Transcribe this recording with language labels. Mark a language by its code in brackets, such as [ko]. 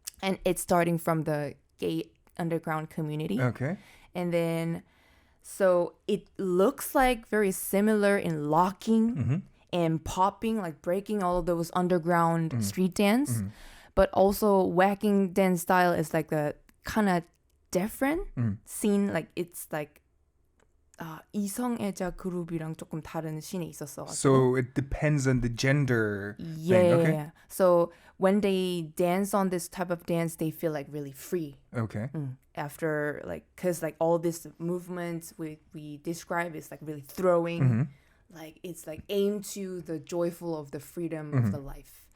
[en] And it's starting from the gay underground community. Okay. And then so it looks like very similar in locking and popping, like breaking all of those underground street dance. But also whacking dance style is like the kind of different scene. Like it's like [ko] 이성애자 그룹이랑 조금 다른 씬에 있었어. [en] So it depends on the gender yeah, thing. Okay. Yeah. So when they dance on this type of dance, they feel like really free. Okay. After like, cause like all this movements we describe is like really throwing, like it's like aimed to the joyful of the freedom of the life.